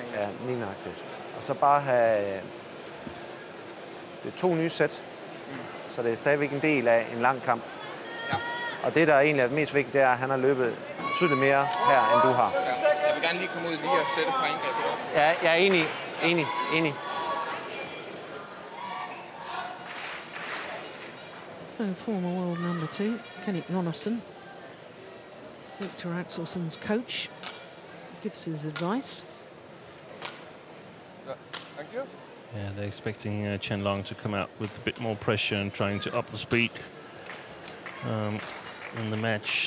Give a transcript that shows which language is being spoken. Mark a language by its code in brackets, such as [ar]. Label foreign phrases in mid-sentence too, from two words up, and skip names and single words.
[da] Ja, lige nøjagtigt. Og så bare have... Det er 2 nye sæt, så det er stadigvæk en del af en lang kamp. Ja. Og det, der egentlig er mest vigtigt, det er, at han har løbet betydeligt mere her, end du har. Ja. Jeg vil gerne lige komme ud lige og sætte et par indgreb her. Ja, jeg er enig. [en] So former world number 2, Kenneth Jonassen, Victor Axelsen's coach, gives his advice. Thank you. Yeah, they're expecting Chen Long to come out with a bit more pressure and trying to up the speed in the match.